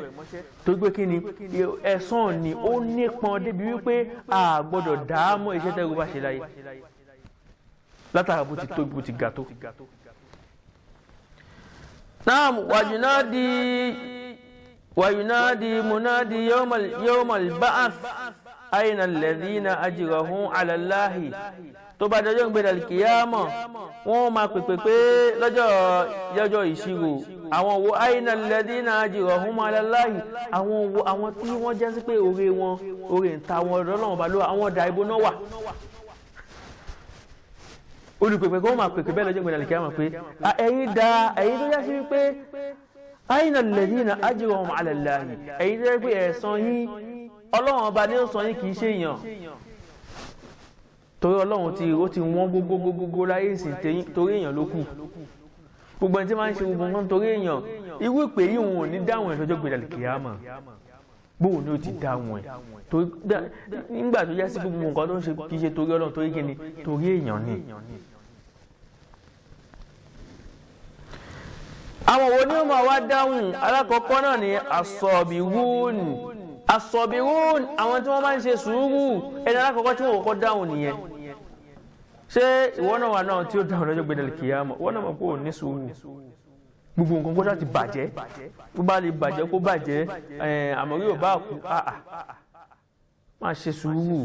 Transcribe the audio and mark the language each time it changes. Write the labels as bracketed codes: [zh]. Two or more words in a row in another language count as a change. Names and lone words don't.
[yo] Tó gbé kí ni, ẹ̀san ni ó nípọn débi wípé a gbọ́dọ̀ dáámọ̀ iṣẹ́ tẹ́rù bá ṣe láyé látara bó ti tóbi bó ti ga tó. [ar] نعم، وينادي منادٍ يوم البعث أين الذين أجرهم على الله. [yo] Tó bá dọjọ́ gbẹ̀dẹ̀ kìyàmọ̀, wọ́n máa pèpè pé lọ́jọ́ ìṣirò àwọn wo [ar] أين الذين أجرهم على الله. [yo] Àwọn tí wọ́n jẹ́ sí pé oore ń ta wọn Ọlọ́run bá lọ́wọ́, àwọn ọ̀dà ibo náà wà. Olùpèpè kó máa pèpè bẹ́ẹ̀ lọ́jọ́ gbẹ̀dẹ̀ kìyàmọ̀ pé ẹ̀yin tó yá sí wípé [ar] أين الذين أجرهم على الله. [yo] Ẹ̀yin tó yẹ pé ẹ̀san yín Ọlọ́run ọba ní ó san yín, kìí ṣe èèyàn. Torí Ọlọ́run ó ti wọ́n gbogbo láyé ìsìn torí èèyàn ló kù. Gbogbo ẹni tí máa ń ṣe gbogbo nǹkan torí èèyàn, irú ìpè yìí wọn ò ní dáhùn ẹ̀ lọ́jọ́ gbẹ̀dẹ̀ kìyàmọ̀. Bóun ni ó ti dáhùn ẹ̀ nígbà tó yá sí gbogbo nǹkan tó ń ṣe kìí ṣe torí Ọlọ́run, torí kíni, torí èèyàn ni. Àwọn wo ni ó máa wá dáhùn? Alákọ̀ọ́kọ́ náà ni as-sabirun. As-sabirun, àwọn tí wọ́n máa ń ṣe sùúrù. Ẹni alákọ̀ọ́kọ́ tí wọ́n kọ́kọ́ dáhùn nìyẹn. Ṣé ìwọ náà wà náà tí ó dáhùn lọ́jọ́ gbẹ̀dẹ̀ kìyàmọ̀? Wọ́n náà mọ̀ pé ò ní sùúrù. Gbogbo nǹkan kó láti bàjẹ́, bó bá lè bàjẹ́ kó bàjẹ́, àmọ́ yóò bá kú, máa ṣe sùúrù.